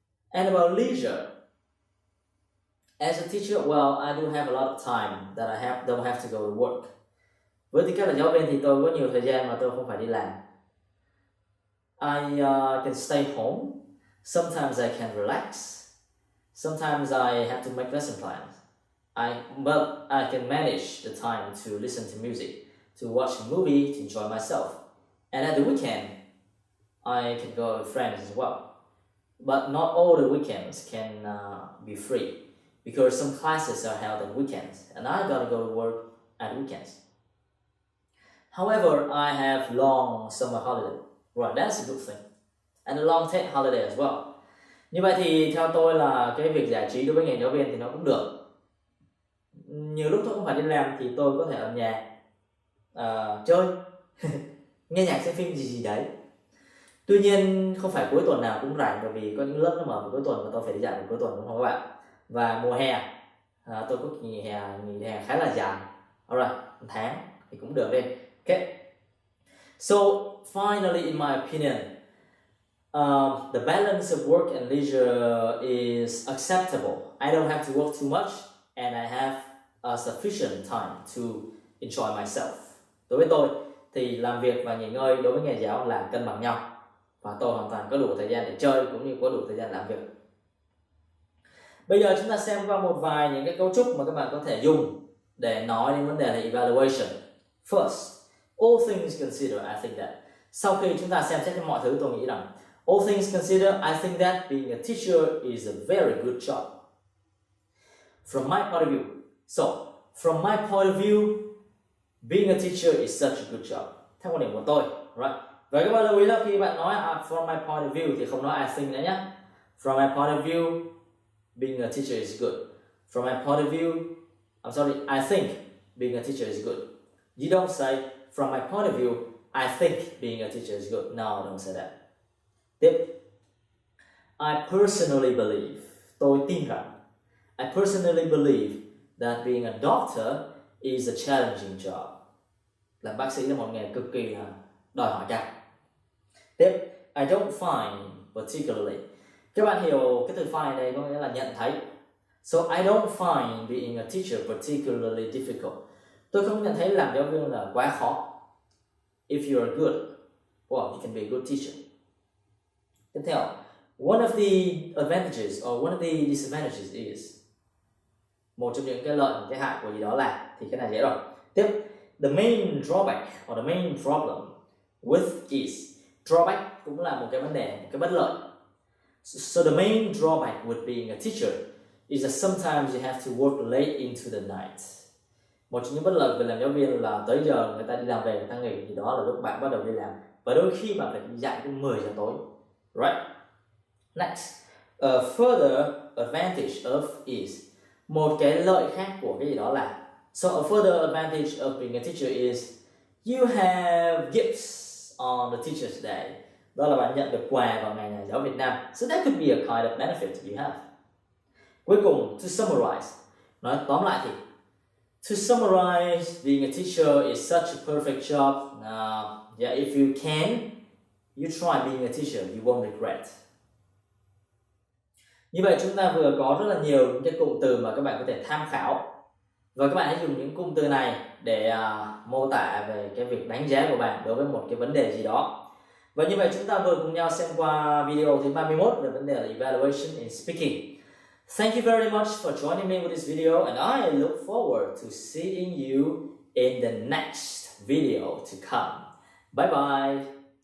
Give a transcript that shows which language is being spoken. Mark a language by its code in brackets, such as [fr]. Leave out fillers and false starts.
[en] And about leisure, as a teacher, well, I do have a lot of time that I don't have to go to work. [vi] Với tư cách là giáo viên thì tôi có nhiều thời gian mà tôi không phải đi làm. [en] I can stay home. Sometimes I can relax. Sometimes I have to make lesson plans. But I can manage the time to listen to music, to watch a movie, to enjoy myself. And at the weekend, I can go with friends as well. But not all the weekends can be free, because some classes are held on weekends, and I gotta go to work at weekends. However, I have long summer holiday. Right, that's a good thing. And a long Tết holiday as well. [vi] Như vậy thì theo tôi là cái việc giải trí đối với ngành giáo viên thì nó cũng được. Nhiều lúc tôi không phải đi làm thì tôi có thể ở nhà chơi, nghe nhạc, xem phim gì đấy. Tuy nhiên không phải cuối tuần nào cũng rảnh, bởi vì có những lớp nó mở vào cuối tuần và tôi phải đi dạy vào cuối tuần, đúng không các bạn? Và mùa hè tôi có nghỉ hè khá là dài. [en] Alright, [vi] một tháng thì cũng được đi. [en] Okay. So finally, in my opinion, The balance of work and leisure is acceptable. I don't have to work too much and I have a sufficient time to enjoy myself. [vi] Đối với tôi thì làm việc và nghỉ ngơi đối với nghề giáo là cân bằng nhau, và tôi hoàn toàn có đủ thời gian để chơi cũng như có đủ thời gian làm việc. Bây giờ chúng ta xem qua một vài những cái cấu trúc mà các bạn có thể dùng để nói đến vấn đề là evaluation. [en] First, all things considered, I think that. [vi] Sau khi chúng ta xem xét mọi thứ, tôi nghĩ rằng [en] all things considered, I think that being a teacher is a very good job. From my point of view. So, from my point of view, being a teacher is such a good job. [vi] Theo quan điểm của tôi, right? Vậy các bạn lưu ý là khi bạn nói [en] from my point of view [vi] thì không nói [en] I think [vi] nữa nhé. [en] From my point of view, being a teacher is good. From my point of view, I think being a teacher is good. You don't say, from my point of view, I think being a teacher is good. No, don't say that. [vi] Tiếp. [en] I personally believe, [vi] tôi tin rằng, [en] I personally believe that being a doctor is a challenging job. [vi] Làm bác sĩ là một nghề cực kỳ là đòi hỏi cao. Tiếp. [en] I don't find particularly. [vi] Các bạn hiểu cái từ find này có nghĩa là nhận thấy. [en] So I don't find being a teacher particularly difficult. [vi] Tôi không nhận thấy làm giáo viên là quá khó. [en] If you are good, well, you can be a good teacher. [vi] Tiếp theo, [en] one of the advantages or one of the disadvantages is, [vi] một trong những cái lợi, cái hại của gì đó là, thì cái này dễ rồi. Tiếp, [en] the main drawback or the main problem with is, [vi] drawback cũng là một cái vấn đề, một cái bất lợi. [en] So the main drawback with being a teacher is that sometimes you have to work late into the night. [vi] Một trong những bất lợi về làm giáo viên là tới giờ người ta đi làm về, người ta nghỉ, thì đó là lúc bạn bắt đầu đi làm. Và đôi khi bạn phải dạy đến 10 giờ tối. [en] Right? Next, a further advantage of is, [vi] một cái lợi khác của cái gì đó là, [en] so a further advantage of being a teacher is you have gifts on the teacher's day. [vi] Đó là bạn nhận được quà vào ngày nhà giáo Việt Nam. [en] So that could be a kind of benefit you have. [vi] Cuối cùng, [en] to summarize, [vi] nói tóm lại thì, [en] to summarize, being a teacher is such a perfect job. Yeah, if you can, you try being a teacher, you won't regret. [vi] Như vậy chúng ta vừa có rất là nhiều những cái cụm từ mà các bạn có thể tham khảo. Và các bạn hãy dùng những cụm từ này để mô tả về cái việc đánh giá của bạn đối với một cái vấn đề gì đó. Và như vậy chúng ta vừa cùng nhau xem qua video thứ 31 về vấn đề là [en] evaluation in speaking. Thank you very much for joining me with this video, and I look forward to seeing you in the next video to come. Bye bye.